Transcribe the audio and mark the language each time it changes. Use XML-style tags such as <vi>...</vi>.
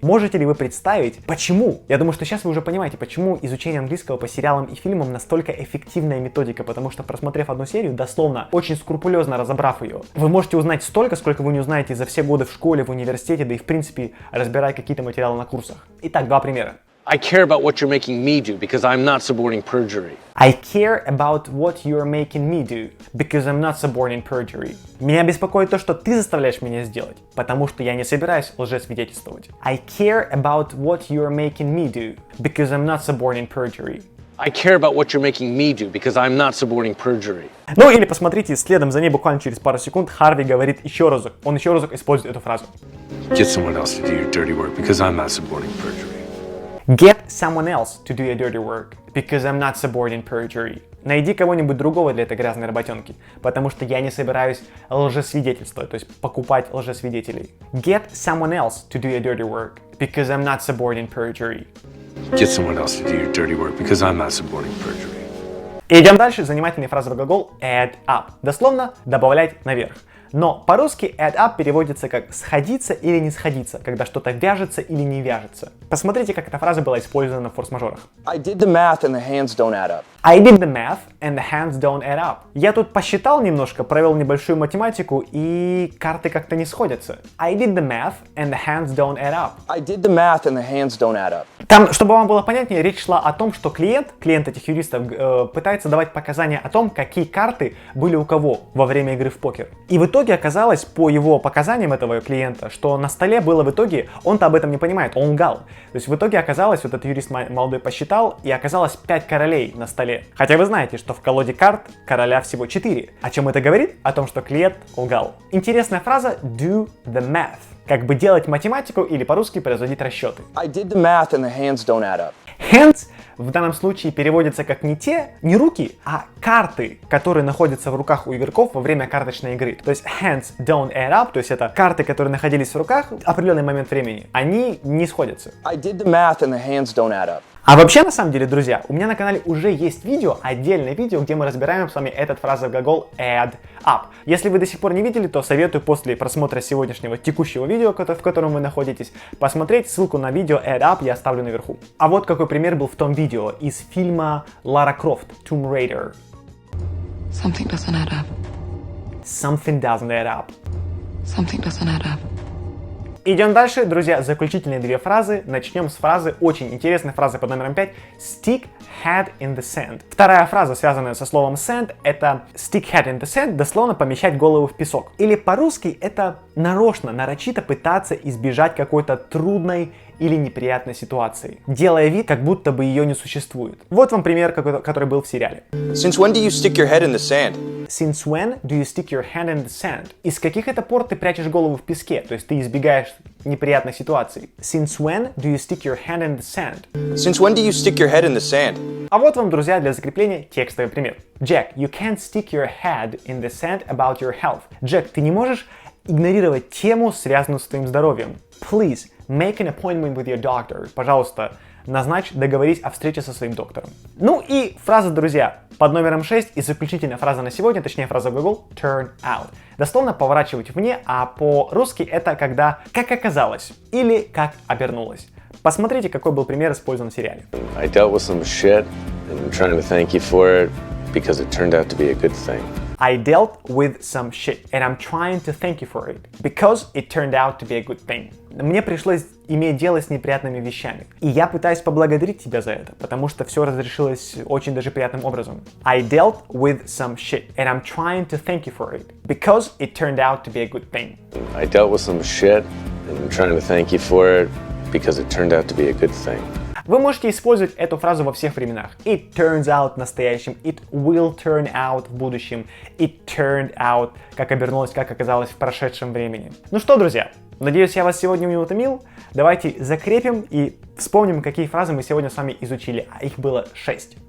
<ru>Можете ли вы представить, почему? Я думаю, что сейчас вы уже понимаете, почему изучение английского по сериалам и фильмам настолько эффективная методика, потому что, просмотрев одну серию, дословно, очень скрупулезно разобрав ее, вы можете узнать столько, сколько вы не узнаете за все годы в школе, в университете, да и в принципе, разбирая какие-то материалы на курсах. Итак, два примера.</ru> <en>I care about what you're making me do because I'm not suborning perjury. I care about what you're making me do, because I'm not suborning perjury.</en> <ru>Меня беспокоит то, что ты заставляешь меня сделать, потому что я не собираюсь лжесвидетельствовать.</ru> <en>I care about what you're making me do, because I'm not suborning perjury. I care about what you're making me do because I'm not suborning perjury.</en> <ru>Ну или посмотрите, следом за ней буквально через пару секунд Харви говорит еще разок. Он еще разок использует эту фразу.</ru> <en>Get someone else to do your dirty work because I'm not suborning perjury. Get someone else to do your dirty work because I'm not suborning perjury.</en> <ru>Найди кого-нибудь другого для этой грязной работенки, потому что я не собираюсь лжесвидетельствовать, то есть покупать лжесвидетелей.</ru> <en>Get someone else to do your dirty work because I'm not suborning perjury. Get someone else to do your dirty work because I'm not suborning perjury.</en> <ru>Идем дальше. Занимательный фразовый глагол add up. Дословно добавлять наверх. Но по-русски add up переводится как сходиться или не сходиться, когда что-то вяжется или не вяжется. Посмотрите, как эта фраза была использована в форс-мажорах.</ru> <en>I did the math and the hands don't add up. I did the math and the hands don't add up.</en> <ru>Я тут посчитал немножко, провел небольшую математику, и карты как-то не сходятся.</ru> <en>I did the math and the hands don't add up. I did the math and the hands don't add up.</en> <ru>Там, чтобы вам было понятнее, речь шла о том, что клиент этих юристов пытается давать показания о том, какие карты были у кого во время игры в покер. И в итоге оказалось, по его показаниям этого клиента, что на столе было в итоге, он-то об этом не понимает, он лгал. То есть в итоге оказалось, вот этот юрист молодой посчитал, и оказалось 5 королей на столе. Хотя вы знаете, что в колоде карт короля всего 4. О чем это говорит? О том, что клиент лгал. Интересная фраза do the math. Как бы делать математику или по-русски производить расчеты.</ru> <en>I did the math and the hands don't add up.</en> <ru>Hands в данном случае переводится как не руки, а карты, которые находятся в руках у игроков во время карточной игры. То есть</ru> <en>hands don't add up,</en> <ru>то есть это карты, которые находились в руках в определенный момент времени, они не сходятся.</ru> <en>I did the math and the hands don't add up.</en> <ru>А вообще, на самом деле, друзья, у меня на канале уже есть видео, отдельное видео, где мы разбираем с вами этот фразовый глагол add up. Если вы до сих пор не видели, то советую после просмотра сегодняшнего текущего видео, в котором вы находитесь, посмотреть. Ссылку на видео add up я оставлю наверху. А вот какой пример был в том видео из фильма Лара Крофт Tomb Raider.</ru> <en>Something doesn't add up. Something doesn't add up. Something doesn't add up.</en> <ru>Идем дальше, друзья, заключительные две фразы. Начнем с фразы, очень интересной фразы под номером 5.</ru> <en>Stick head in the sand.</en> <ru>Вторая фраза, связанная со словом sand, это stick head in the sand, дословно помещать голову в песок. Или по-русски это нарочито пытаться избежать какой-то трудной или неприятной ситуации, делая вид, как будто бы ее не существует. Вот вам пример, который был в сериале.</ru> <en>Since when do you stick your head in the sand? Since when do you stick your hand in the sand?</en> <ru>Из каких это пор ты прячешь голову в песке? То есть ты избегаешь неприятных ситуаций.</ru> <en>Since when do you stick your hand in the sand? Since when do you stick your head in the sand?</en> <ru>А вот вам, друзья, для закрепления текстовый пример.</ru> <en>Jack, you can't stick your head in the sand about your health.</en> <ru>Джек, ты не можешь игнорировать тему, связанную с твоим здоровьем.</ru> <en>Please, make an appointment with your doctor.</en> <ru>Пожалуйста, договорись о встрече со своим доктором. Ну и фраза, друзья, под номером 6 и заключительная фраза на сегодня, точнее фраза глагол turn out. Дословно поворачивать вне, а по-русски это когда как оказалось или как обернулось. Посмотрите, какой был пример использован в сериале.</ru> <en>I dealt with some shit and I'm trying to thank you for it because it turned out to be a good thing. I dealt with some shit, and I'm trying to thank you for it, because it turned out to be a good thing.</en> <ru>Мне пришлось иметь дело с неприятными вещами, и я пытаюсь поблагодарить тебя за это, потому что все разрешилось очень даже приятным образом.</ru> <en>I dealt with some shit, and I'm trying to thank you for it, because it turned out to be a good thing. I dealt with some shit, and I'm trying to thank you for it, because it turned out to be a good thing.</en> <ru>Вы можете использовать эту фразу во всех временах.</ru> <en>It turns out</en> <ru>в настоящем,</ru> <en>it will turn out</en> <ru>в будущем,</ru> <en>it turned out,</en> <ru>как обернулось, как оказалось в прошедшем времени. Ну что, друзья, надеюсь, я вас сегодня не утомил. Давайте закрепим и вспомним, какие фразы мы сегодня с вами изучили, а их было 6.</ru>